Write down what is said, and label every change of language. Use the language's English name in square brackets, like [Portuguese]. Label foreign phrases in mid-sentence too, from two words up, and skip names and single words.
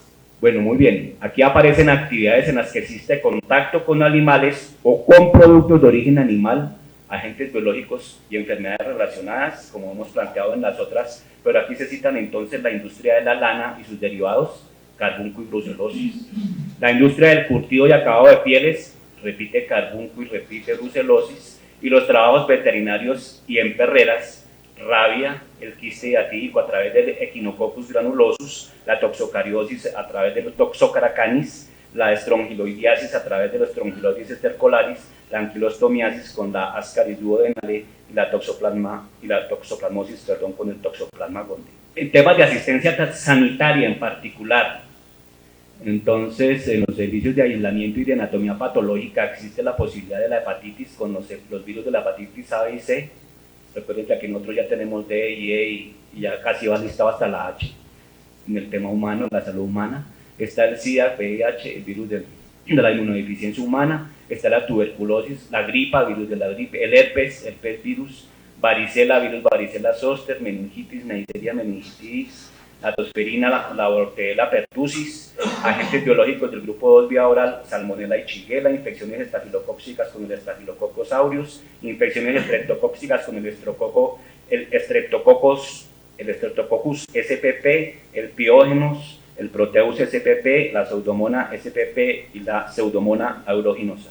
[Spanish] Bueno, muy bien, aquí aparecen actividades en las que existe contacto con animales o con productos de origen animal, agentes biológicos y enfermedades relacionadas, como hemos planteado en las otras, pero aquí se citan entonces la industria de la lana y sus derivados, carbunco y brucelosis. La industria del curtido y acabado de pieles, repite carbunco y repite brucelosis, y los trabajos veterinarios y en perreras, rabia, el quiste diatídico a través del Echinococcus granulosus, la toxocariosis a través del Toxocaracanis, la estrongiloidiasis a través de los Strongyloides estercolaris, la anquilostomiasis con la Ascaris duodenale y la toxoplasmosis con el Toxoplasma gondii. En temas de asistencia sanitaria en particular, entonces en los servicios de aislamiento y de anatomía patológica existe la posibilidad de la hepatitis con los virus de la hepatitis A y C. Recuerden que aquí nosotros ya tenemos D y E y ya casi va listado hasta la H en el tema humano, en la salud humana. Está el SIDA, VIH, el virus de la inmunodeficiencia humana, está la tuberculosis, la gripa, virus de la gripe, el herpes virus, varicela, virus varicela zoster, meningitis, neisseria meningitis, la tosferina, la Bordetella pertussis, agentes biológicos del grupo 2 vía oral, salmonella y shigella, infecciones estafilocóccicas con el Staphylococcus aureus, infecciones estreptocóccicas con el Streptococcus spp, el piógenos, el Proteus spp, la Pseudomonas spp y la Pseudomonas aeruginosa.